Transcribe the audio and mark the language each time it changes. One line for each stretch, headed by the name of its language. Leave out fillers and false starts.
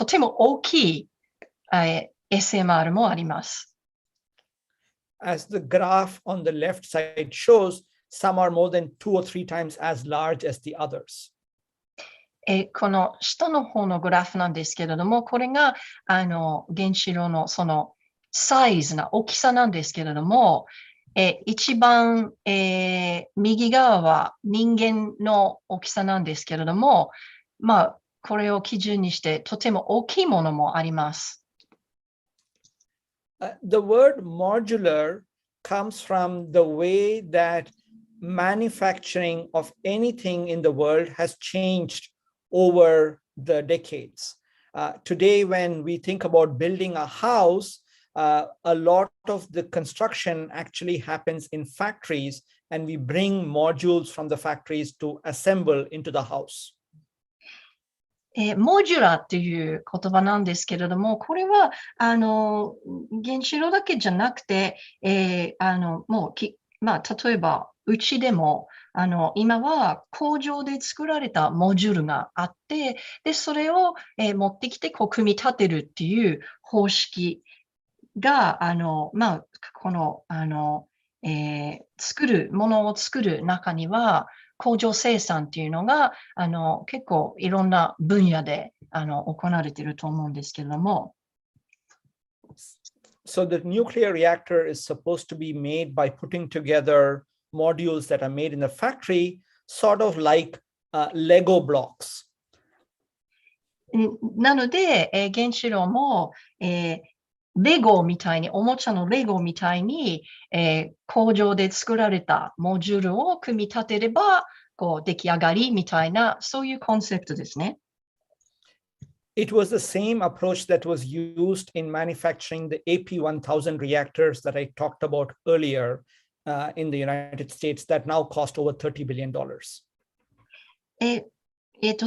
Japanese: とても大きい、SMR もあります。
English: As the graph on the left side shows, some are more than 2 or 3 times as large as the others.
Japanese: この下の方のグラフなんですけれども、これが原子炉のそのサイズな大きさなんですけれども、一番、右側は人間の大きさなんですけれども、これを基準にしてとても大きいものもあります。
English: The word modular comes from the way that manufacturing of anything in the world has changed over the decades. Today, when we think about building a house, a lot of the construction actually happens in factories, and we bring modules from the factories to assemble into the house.
Japanese: モジュラーっていう言葉なんですけれども、これは原子炉だけじゃなくて、例えばうちでも今は工場で作られたモジュールがあって、でそれを、持ってきて組み立てるっていう方式がこのものを作る中には工場生産っていうのが結構いろんな分野で行われていると思うんですけれども。
English: So the nuclear reactor is supposed to be made by putting together modules that are made in the factory, sort of like Lego blocks.
Japanese: なので、原子炉も、レゴみたいに、おもちゃのレゴみたいに、工場で作られたモジュールを組み立てればこう出来上がりみたいな、そういうコンセプトですね。
English: It was the same approach that was used in manufacturing the AP1000 reactors that I talked about earlier in the United States that now cost over $30 billion.